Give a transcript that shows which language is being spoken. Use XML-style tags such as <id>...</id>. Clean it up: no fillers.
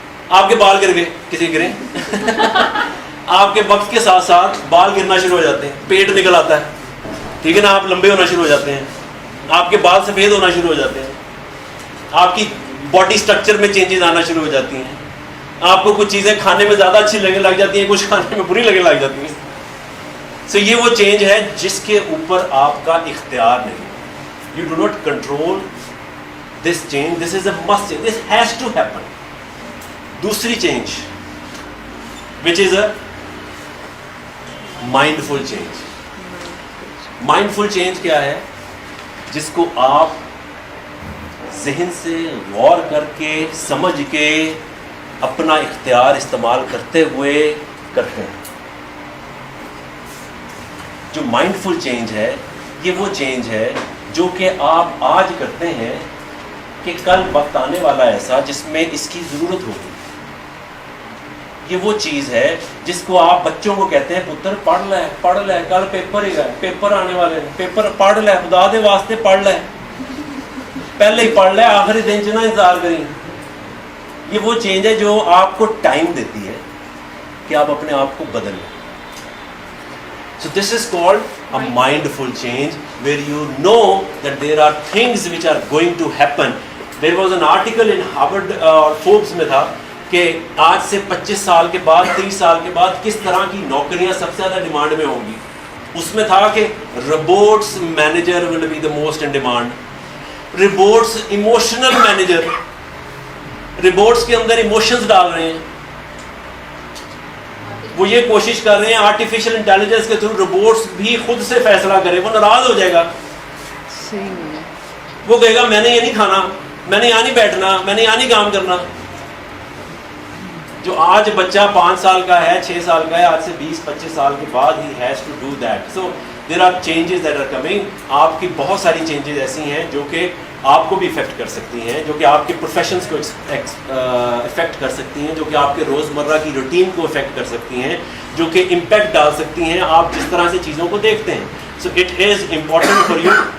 <ur>آپ کے بال گر گئے, کسی گریں, آپ کے وقت کے ساتھ ساتھ بال گرنا شروع ہو جاتے ہیں, پیٹ نکل آتا ہے, ٹھیک ہے نا, آپ لمبے ہونا شروع ہو جاتے ہیں, آپ کے بال سفید ہونا شروع ہو جاتے ہیں, آپ کی باڈی سٹرکچر میں چینجز آنا شروع ہو جاتی ہیں. آپ کو کچھ چیزیں کھانے میں زیادہ اچھی لگنے لگ جاتی ہیں, کچھ کھانے میں بری لگنے لگ جاتی ہیں. سو یہ وہ چینج ہے جس کے اوپر آپ کا اختیار نہیں.</ur> <en>You do not control this change, this is a must change, this has to happen.</en> <ur>دوسری change</ur> <en>Which is a mindful change.</en> <ur>Mindful change کیا ہے؟ جس کو آپ ذہن سے غور کر کے سمجھ کے اپنا اختیار استعمال کرتے ہوئے کرتے ہیں. جو مائنڈفل چینج ہے یہ وہ چینج ہے جو کہ آپ آج کرتے ہیں کہ کل وقت آنے والا ایسا جس میں اس کی ضرورت ہوگی. یہ وہ چیز ہے جس کو آپ بچوں کو کہتے ہیں</ur> <pa>پتر پڑھ لے کل پیپر ہی گئے, پیپر آنے والے ہیں, پیپر پڑھ لے, خدا دے واسطے پڑھ لے, پہلے ہی پڑھ لے, آخری دن چ نہ انتظار کریں.</pa> <ur>یہ وہ چینج ہے جو آپ کو ٹائم دیتی ہے کہ آپ اپنے آپ کو بدل لیں.</ur> <en>So this is called a mindful change where you know that there are things which are going to happen. There was an article in Harvard Forbes</en> <ur>میں تھا کہ آج سے 25 سال کے بعد 30 سال کے بعد کس طرح کی نوکریاں سب سے زیادہ ڈیمانڈ میں ہوں گی. اس میں تھا کہ</ur> <en>Robots manager will be the most in demand.</en> <ur>Robots emotional manager, robots کے اندر ایموشنز ڈال رہے ہیں, وہ یہ کوشش کر رہے ہیں آرٹیفیشل انٹیلیجنس کے تھرو روبوٹس بھی خود سے فیصلہ کرے. وہ ناراض ہو جائے گا, وہ کہے گا میں نے یہ نہیں کھانا, میں نے یہاں نہیں بیٹھنا, میں نے یہاں نہیں کام کرنا. جو آج بچہ 5 سال کا ہے, 6 سال کا ہے, آج سے 20-25 سال کے بعد</ur> <en>he has to do that. So there are changes that are coming.</en> <ur>آپ کی بہت ساری چینجز ایسی ہیں جو کہ آپ کو بھی افیکٹ کر سکتی ہیں, جو کہ آپ کے پروفیشنز کو افیکٹ کر سکتی ہیں, جو کہ آپ کے روزمرہ کی روٹین کو افیکٹ کر سکتی ہیں, جو کہ امپیکٹ ڈال سکتی ہیں آپ جس طرح سے چیزوں کو دیکھتے ہیں.</ur> <en>So it is important for you.</en>